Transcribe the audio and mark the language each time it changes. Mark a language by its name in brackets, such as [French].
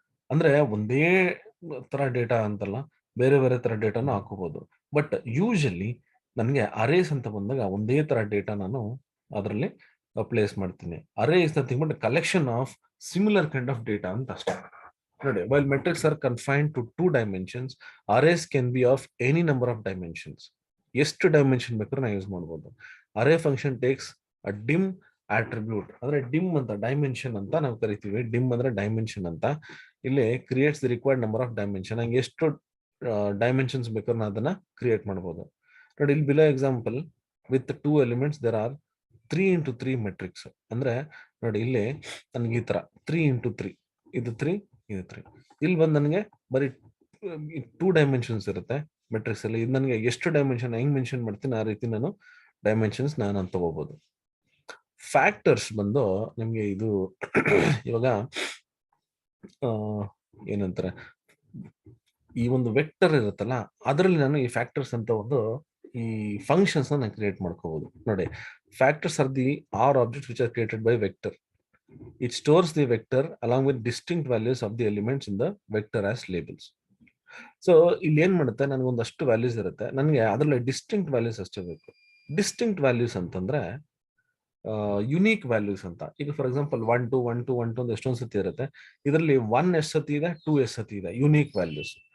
[Kannada] ಅಂದ್ರೆ ಒಂದೇ ತರ ಡೇಟಾ ಅಂತಲ್ಲ, ಬೇರೆ ಬೇರೆ ತರ ಡೇಟಾನು ಹಾಕೋಬಹುದು. ಬಟ್ ಯೂಶಲಿ ನನಗೆ ಅರೇಸ್ ಅಂತ ಬಂದಾಗ ಒಂದೇ ತರ ಡೇಟಾ ನಾನು ಅದರಲ್ಲಿ ಪ್ಲೇಸ್ ಮಾಡ್ತೀನಿ. [English] array is nothing but collection of similar kind of data [Kannada] ಅಂತ ಅಷ್ಟೇ. [English] ನೋಡಿ, while metrics are confined to 2 dimensions, arrays can be of any number of dimensions. [Kannada] ಎಷ್ಟು ಡೈಮೆನ್ಷನ್ ಬೇಕಾದ್ರೂ ನಾವು ಯೂಸ್ ಮಾಡ್ಬೋದು. [English] Array function takes a dim attribute. [Kannada] ಅಂದ್ರೆ dim ಅಂತ dimension ಅಂತ ನಾವು ಕರಿತೀವಿ. ಡಿಮ್ ಅಂದ್ರೆ ಡೈಮೆನ್ಷನ್ ಅಂತ. ಇಲ್ಲಿ [English] Creates the required number of dimension. [Kannada] ನಂಗೆ ಎಷ್ಟು ಡೈಮೆನ್ಷನ್ಸ್ ಬೇಕಾದ್ರೂ ನಾವು ಅದನ್ನ ಕ್ರಿಯೇಟ್ ಮಾಡ್ಬೋದು. ನೋಡಿ, ಇಲ್ಲಿ [English] Below example with 2 elements there are 3 into 3 metrics. [Kannada] ಅಂದ್ರೆ ನೋಡಿ ಇಲ್ಲಿ ನನಗೆ ಈ ತರ 3 into 3 ಇದು 3 ಇದು 3. ಇಲ್ಲಿ ಬಂದು ನನಗೆ ಬರೀ 2 ಡೈಮೆನ್ಷನ್ಸ್ ಇರುತ್ತೆ ಮೆಟ್ರಿಕ್ಸ್ ಅಲ್ಲಿ. ಇದು ನನಗೆ ಎಷ್ಟು ಡೈಮೆನ್ಷನ್ ಹೆಂಗ್ ಮೆನ್ಷನ್ ಮಾಡ್ತೀನಿ ಆ ರೀತಿ ನಾನು ಡೈಮೆನ್ಷನ್ಸ್ ನಾನು ತಗೋಬಹುದು. ಫ್ಯಾಕ್ಟರ್ಸ್ ಬಂದು ನಿಮ್ಗೆ ಇದು ಇವಾಗ ಏನಂತಾರೆ, ಈ ಒಂದು ವೆಕ್ಟರ್ ಇರುತ್ತಲ್ಲ ಅದರಲ್ಲಿ ನಾನು ಈ ಫ್ಯಾಕ್ಟರ್ಸ್ ಅಂತ ಒಂದು ಈ ಫಂಕ್ಷನ್ಸ್ ನಾನು ಕ್ರಿಯೇಟ್ ಮಾಡ್ಕೋಬಹುದು. [English] ನೋಡಿ, factors are the are objects which are created by vector. It stores the vector along with distinct values of the elements in the vector as labels. [Kannada] So ಇಲ್ಲಿ ಏನ್ ಮಾಡುತ್ತೆ, ನನಗೆ ಒಂದಷ್ಟು ವ್ಯಾಲ್ಯೂಸ್ ಇರುತ್ತೆ, ನನಗೆ ಅದರಲ್ಲಿ ಡಿಸ್ಟಿಂಕ್ಟ್ ವ್ಯಾಲ್ಯೂಸ್ ಅಷ್ಟೇ ಬೇಕು. ಡಿಸ್ಟಿಂಕ್ಟ್ ವ್ಯಾಲ್ಯೂಸ್ ಅಂತಂದ್ರೆ ಯುನೀಕ್ ವ್ಯಾಲ್ಯೂಸ್ ಅಂತ. ಈಗ ಫಾರ್ ಎಕ್ಸಾಂಪಲ್ 1 2 1 2 1 2 ಅಂತ ಎಷ್ಟೊಂದು ಸತಿ ಇರುತ್ತೆ. ಇದರಲ್ಲಿ 1 ಎಷ್ಟು ಸತಿ ಇದೆ, 2 ಎಷ್ಟು ಸತಿ ಇದೆ, ಯುನೀಕ್ ವ್ಯಾಲ್ಯೂಸ್.